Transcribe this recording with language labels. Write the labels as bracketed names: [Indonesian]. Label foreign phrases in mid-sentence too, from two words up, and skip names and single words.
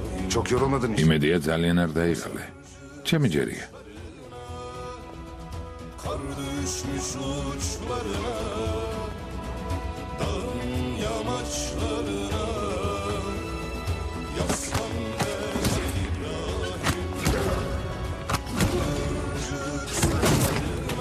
[Turkish] Çok yorulmadın hiç. [Georgian] იმედია ძალიან არ დაიღალე. ჩემი ჯერია. [Turkish] Kar düşmüş uçlarına, dağın yamaçlarına, yaslan be İbrahim, kırcık saçlarına.